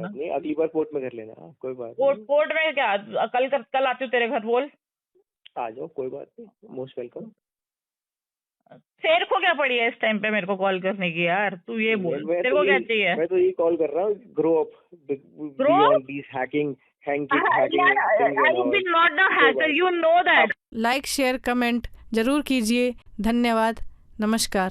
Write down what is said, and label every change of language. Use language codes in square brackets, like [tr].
[hi] बात नहीं, अगली बार कोर्ट में कर लेना, कोई बात नहीं। कोर्ट में क्या, कल आती हूँ तेरे घर, बोल। आ जाओ, कोई बात नहीं, मोस्ट वेलकम। तेरे को क्या पड़ी है इस टाइम पे मेरे को कॉल करने की यार, तू ये बोल तेरे को क्या चाहिए? मैं तो ये कॉल कर रहा हूँ, [en] Grow up beyond this hacking I will be not the hacker, you know that. [hi] Like share comment जरूर कीजिए। धन्यवाद। नमस्कार।